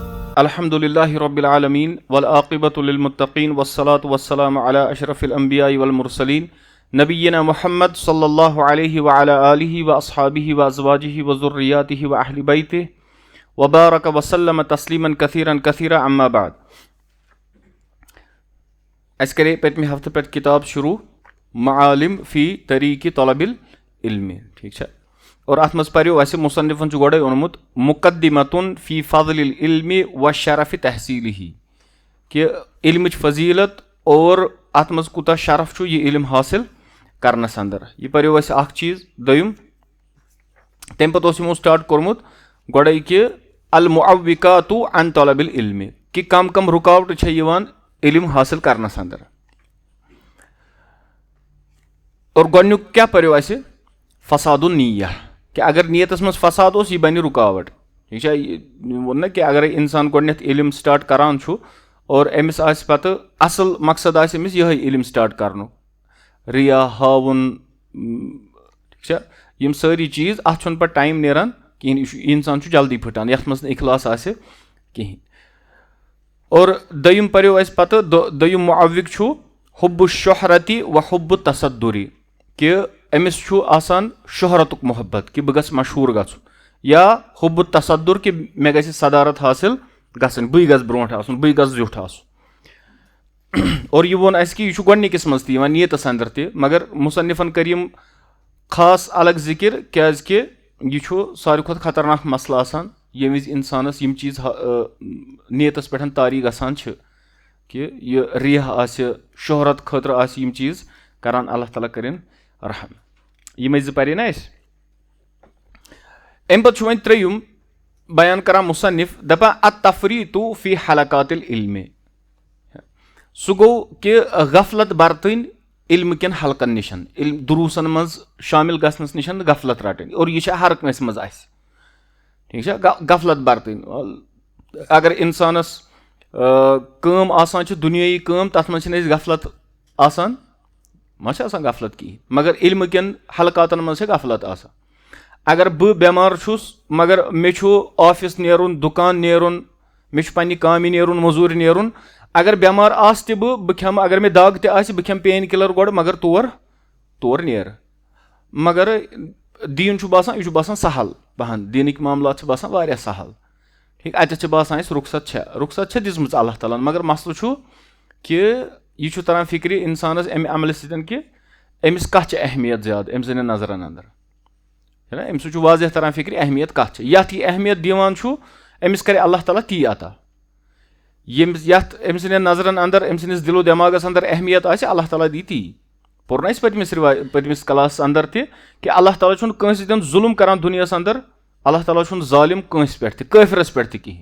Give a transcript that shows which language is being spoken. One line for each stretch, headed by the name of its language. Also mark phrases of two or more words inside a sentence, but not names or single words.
Arabic: الحمد لله رب العالمين والعاقبة للمتقين والصلاة والسلام على أشرف الأنبياء والمرسلين نبينا محمد صلى الله عليه وعلى آله وأصحابه وأزواجه وذرياته وأهل بيته وبارك وسلم تسليما كثيرا أما بعد.
Kashmiri: अस करे पतमे हफ्ते पे किताब शुरू मआलिम फी तरीक़ तलबिल इल्म,
Hindi: ठीक है।
Kashmiri: और अत मज पर्यो अस मुसन्निफन गोड़े ओनमुत
Arabic: مقدمة في فضل العلم وشرف تحصيله
Kashmiri: कि इल्मच फजीलत और अत मज कुता शरफ छु ये इल्म हासिल करनस अंदर। यह पर्यो अस अख चीज दोयम तम पे यमो स्टार्ट कोर्मुत गोड़े कि
Arabic: المعوقات عن طلب العلم
Kashmiri: कि कम कम रुकावट छ यिवान इल्म हासिल करनस अंदर। और गोडनुक क्या पर्यो अस
Arabic: فساد النية
Kashmiri: कि अगर नियतस मज फसाद यह बन रुकावट,
Hindi: ठीक है।
Kashmiri: वो ना कि अगर इंसान गोडनेथ इल्म स्टार्ट करान छु और अमिस आस पत असल मकसद आस अमिस यह इल्म स्टार्ट करनु रिया हावन,
Hindi: ठीक है।
Kashmiri: यम सारी चीज अत पे टाइम नेरान कहीं, इंसान छु जल्दी फटान यथ मज इखलास आसे कहीं। और दोयम पर्यो अस पत दोयम मुअव्विक छु
Arabic: حب الشهرة وحب التصدر
Kashmiri: कि अमिस छु आसान शोहरतुक मोहब्बत कि बह गस मशहूर गु, या
Arabic: حب التصدر
Kashmiri: कि मे गस सदारत हासिल गसन, बह गस ब्रोंठ आसुन, बह गस जुठ आसुन। और यह वोन अस कि यह गोडनिकस मज नीयतस अंदर त, मगर मुसन्निफन करीम खास अलग जिक्र क्याज कि यह सारी खुद खतरनाक मसला आसान ये विज इंसानस यम चीज नीयतस पे तारी गसान कि यह रिया आसे शोहरत खतर आसे यम चीज करान, अल्लाह ताला करें रहम। यम पे ना अम पे वो त्रेयुम बयान करा मुसन्निफ दपा
Arabic: التفريط في حلقات العلم,
Kashmiri: सह गो कि गफलत बरतन इल्म कन हलकन निशन, दुरूसन मज शामिल गसनस निशन गफलत रटन। और यह हर कंस मज आस,
Hindi: ठीक है,
Kashmiri: गफलत बरतन। अगर इंसानस काम आसान छ दुनियाई काम तथ मज गफलत आसान मा गफलत कहीं, मगर इल्म कन हलकातन मज गफलत आसान। अगर बह बेमार छुस मगर मे ऑफिस नेरुन, दुकान नेरुन, मे पन्ने कामि नेरुन, मजूर नेरुन, अगर बेमार आस त बह खेम, अगर मे दाग त आस बह खेम
English: pain killer
Kashmiri: गोड़, मगर तोर नेर। मगर दीन बासान यह बासान सहल पहन, दीनिक मामलात बासान वारिया सहल, ठीक। अत बासान रुखसत दिजमच अल्लाह ताला, मगर मसल कि यह तरह फिक्र इंसानस अमे अमल सतन कि अमिस कत अहमियत ज्यादा अम सन नजरन अंदर, है ना। अम वाजह तरह फिक्र अहमियत कत यथ यह अहमियत दिवान अमिस करे अल्लाह ताला ती अता। यथ अम सन नजरन अंदर अम सनिस दिलो दिमागस अंदर अहमियत आसे अल्लाह ताला दी ती। पोर ना पतमिस क्लास अंदर कि अल्लाह ताला छुन कंस जुल्म करान दुनियास अंदर, अल्लाह ताला छुन जालिम कंस पे काफिरस पे कहीं।